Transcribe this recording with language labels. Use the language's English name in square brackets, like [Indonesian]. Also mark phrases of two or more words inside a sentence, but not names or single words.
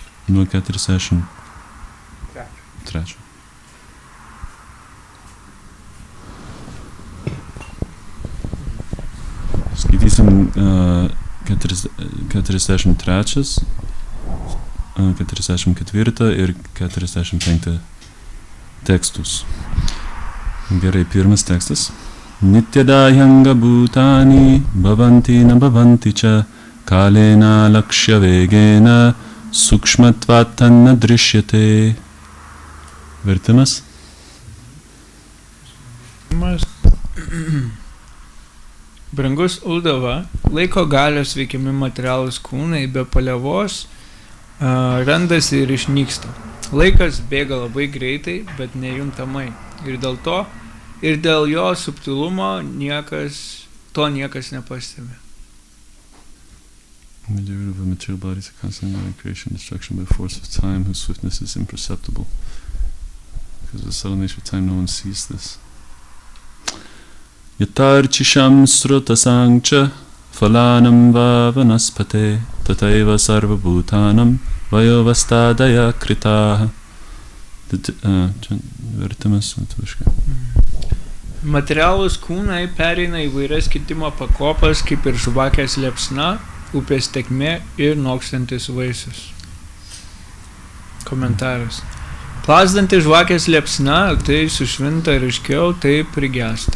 [Lithuanian] nuo 43. Skaitysim 43, 44 ir 45 tekstus. Gerai, pirmas tekstas. [Sanskrit] Nityadayanga bhutani bhavanti na bhavanti cha kalena lakshya vegena sukshmatvatanna drishyate. [Lithuanian] Vertimas. Brangus Uldava, laiko galios veikiami materialūs kūnai be palievos randasi ir išnyksta. Laikas bėga labai greitai, bet nejuntamai. Ir dėl jo subtilumo niekas nepastebi. [English] The derivative of material bodies are constantly moving creation and destruction by force of time, whose swiftness is imperceptible. Because of the subtle nature of time, no one sees this. [Sanskrit] Yatarchisham srutasangcha phalanam va vanaspate tataiva sarva bhutanam vayovastadaya kritaha. [Lithuanian] Vertimas lietuviškai. Materialūs kūnai pereina įvairias kitimo pakopas, kaip ir žvakės liepsna, upės tekmė ir nokstantis vaisius. Komentaras. Plazdanti žvakės liepsna, tai sušvinta ryškiau, tai prigesta.